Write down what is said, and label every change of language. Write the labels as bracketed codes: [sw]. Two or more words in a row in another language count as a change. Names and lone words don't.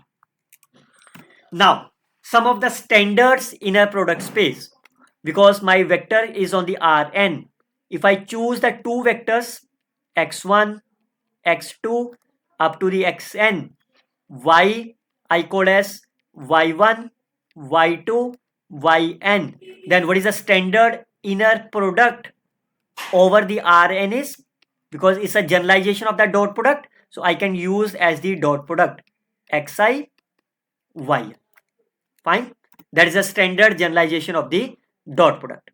[en] Now, some of the standards inner product space, because my vector is on the Rn. If I choose the two vectors x1, x2 up to the xn, y I call as y1, y2 yn. Then what is the standard inner product over the Rn is, because it's a generalization of the dot product, so I can use as the dot product xi y. Fine. That is a standard generalization of the dot product.